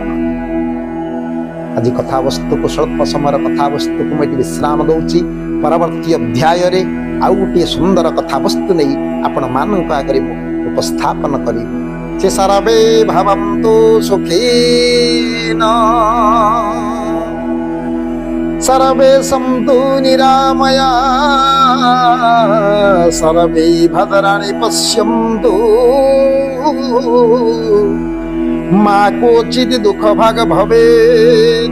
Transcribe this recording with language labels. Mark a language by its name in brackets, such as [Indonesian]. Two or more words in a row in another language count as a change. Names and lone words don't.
[Odia] ଆଜି କଥାବସ୍ତୁକୁ ସ୍ୱଳ୍ପ ସମୟର କଥାବସ୍ତୁକୁ ମୁଁ ଏଠି ବିଶ୍ରାମ ଦଉଛି। ପରବର୍ତ୍ତୀ ଅଧ୍ୟାୟରେ ଆଉ ଗୋଟିଏ ସୁନ୍ଦର କଥାବସ୍ତୁ ନେଇ ଆପଣମାନଙ୍କ ଆଗରେ ମୁଁ ଉପସ୍ଥାପନ କରିବି। [Sanskrit] ସେ ସର୍ବେ ଭବନ୍ତୁ ସୁଖୀନ सर्वे सन्तु निरामया सर्वे भद्राणि पश्यन्तु मा कोचित् दुःख भाग भवेत्।